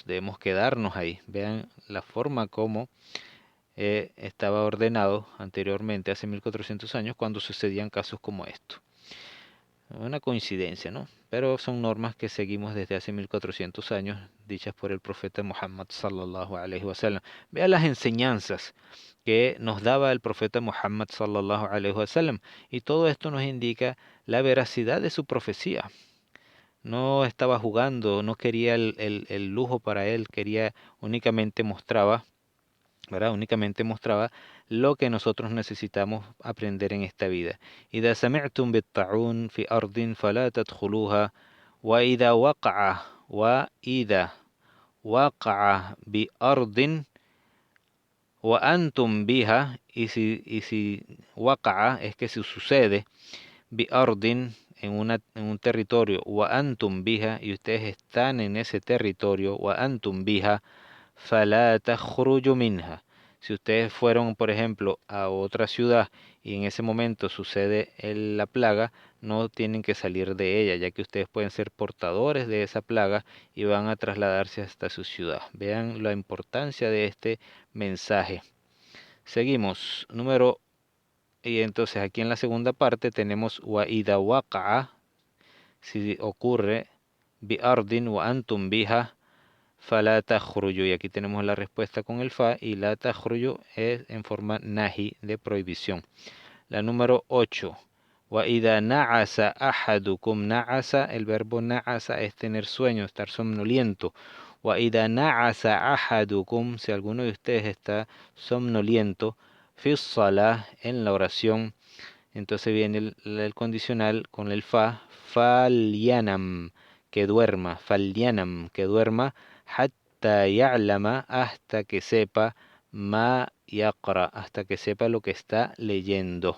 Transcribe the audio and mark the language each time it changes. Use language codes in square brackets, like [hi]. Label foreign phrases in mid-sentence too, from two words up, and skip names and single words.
[es] Debemos quedarnos ahí. Vean la forma como estaba ordenado anteriormente, hace 1400 años, cuando sucedían casos como esto. Una coincidencia, ¿no? Pero son normas que seguimos desde hace 1400 años, dichas por el profeta Muhammad [ar] صلى الله عليه وسلم. [es] Vean las enseñanzas que nos daba el profeta Muhammad [ar] صلى الله عليه وسلم, [es] y todo esto nos indica la veracidad de su profecía. No estaba jugando, no quería el lujo para él, quería únicamente mostraba, ¿verdad? Únicamente mostraba lo que nosotros necesitamos aprender en esta vida. [ar] إذا سمعتم بالطاعون في أرض فلا تدخلوها وإذا وقع بأرض وأنتم بها, [es] y si وقع es que si sucede bi'ardin en un territorio, [ar] وأنتم بها, [es] y ustedes están en ese territorio, [ar] وأنتم بها، فلا تخرجوا منها. [es] Si ustedes fueron, por ejemplo, a otra ciudad y en ese momento sucede la plaga, no tienen que salir de ella, ya que ustedes pueden ser portadores de esa plaga y van a trasladarse hasta su ciudad. Vean la importancia de este mensaje. Seguimos, y entonces aquí en la segunda parte tenemos [ar] وإذا وقع, [es] si ocurre, [ar] بأرض وأنتم بها، فلا تخرجوا. [es] Y aquí tenemos la respuesta con el fa, y [ar] لا تخرجوا [es] es en forma nahi, de prohibición. La número 8. [ar] وإذا نعس أحدكم، نعس, [es] el verbo na'asa es tener sueño, estar somnoliento. [ar] وإذا نعس أحدكم, [es] si alguno de ustedes está somnoliento, [ar] في صلاة, [es] en la oración, entonces viene el condicional con el fa, falyanam, que duerma, falyanam, que duerma, [ar] حتى يعلم, [es] hasta que sepa, [ar] ما يقرأ, [es] hasta que sepa lo que está leyendo.